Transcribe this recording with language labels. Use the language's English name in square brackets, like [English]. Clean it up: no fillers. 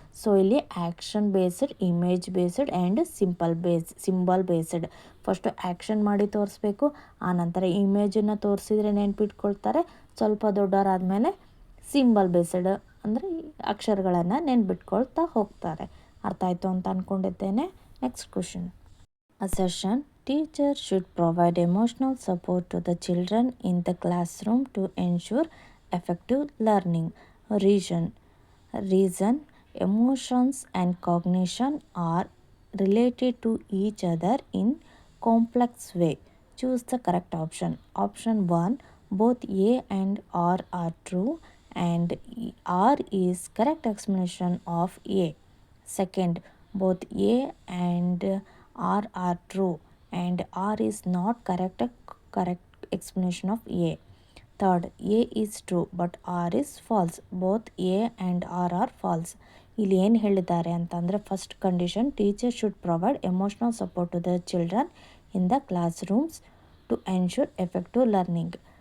[English] So ಇಲ್ಲಿ action based, image based and symbol based. [Kannada] First action ಮಾಡಿ ತೋರಿಸ್ಬೇಕು, ಆನಂತರ ಇಮೇಜನ್ನು ತೋರಿಸಿದ್ರೆ ನೆನ್ಪಿಟ್ಕೊಳ್ತಾರೆ. ಸ್ವಲ್ಪ ದೊಡ್ಡವರಾದಮೇಲೆ ಸಿಂಬಲ್ ಬೇಸ್ಡ್ ಅಂದರೆ ಅಕ್ಷರಗಳನ್ನು ನೆನ್ಪಿಟ್ಕೊಳ್ತಾ ಹೋಗ್ತಾರೆ. ಅರ್ಥ ಆಯಿತು ಅಂತ ಅಂದ್ಕೊಂಡಿದ್ದೇನೆ. Next question. [English] Assertion: Teacher should provide emotional support to the children in the classroom to ensure effective learning. Reason: emotions and cognition are related to each other in complex way. Choose the correct option. Option 1, both A and R are true and R is correct explanation of A. Second, both A and R are true and R is not correct explanation of A. Third, A is true but R is false. Both A and R are false. [Kannada] ಇಲ್ಲಿ ಏನು ಹೇಳಿದ್ದಾರೆ ಅಂತಂದರೆ first condition, [English] Teacher should provide emotional support to the children in the classrooms to ensure effective learning.